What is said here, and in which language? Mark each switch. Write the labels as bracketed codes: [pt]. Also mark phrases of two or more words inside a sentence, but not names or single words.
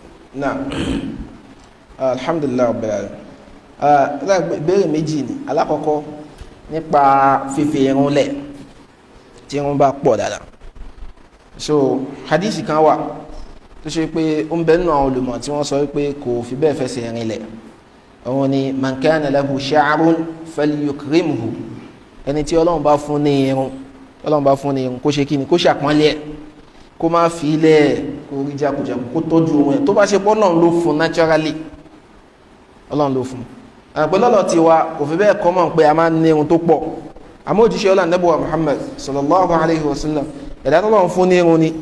[yo] náà [ar] الحمد لله رب العالمين [yo] ìbéèrè méjì ni alákọ̀ọ́kọ́ nípa fífi irun lẹ̀ tí irun bá pọ̀ dáadáa. So hadisi kan wà tó ṣe pé ó ń bẹ nínú àwọn olùmọ̀ tí wọ́n sọ pé kò fi bẹ́ẹ̀ fẹsẹ̀ rinlẹ̀. Òun ni [ar] من كان له شعر فليكرمه, [yo] ẹni tí Ọlọ́run bá fún ní irun kó ṣe kíni, kó ṣàpọ́nlé ẹ̀, kó má fi ilẹ̀ kó rí jákujàku, kó tọ́jú ohun ẹ̀ tó bá ṣe pé Ọlọ́run ló fún naturally, Ọlọ́run ló fún. Àpẹlọ́lọ́ ti wa kò fi bẹ́ẹ̀ kọ́mọ̀ pé a máa ń ní irun tó pọ̀, àmọ́ òjíṣẹ́ Ọlọ́run Ànábì wa Muhammad [ar] صلى الله عليه وسلم [yo] ẹ̀dá tó lọ́n fún ní irun ni.